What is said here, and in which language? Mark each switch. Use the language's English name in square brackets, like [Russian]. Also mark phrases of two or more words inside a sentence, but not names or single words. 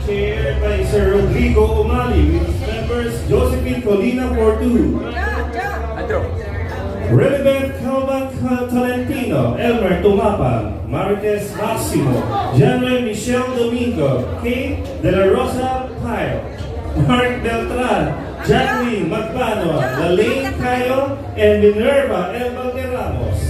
[English] chaired by Sir Rodrigo Umali with its members Josephine Colina Fortu, Relevant Calvin Tolentino, Elmer Tumapang, Marites Maximo, General Michelle Domingo, Kate De La Rosa Pyle, Mark Beltran, Jacqueline Magbanua, Lalaine Cayo, and Minerva El Valderramos.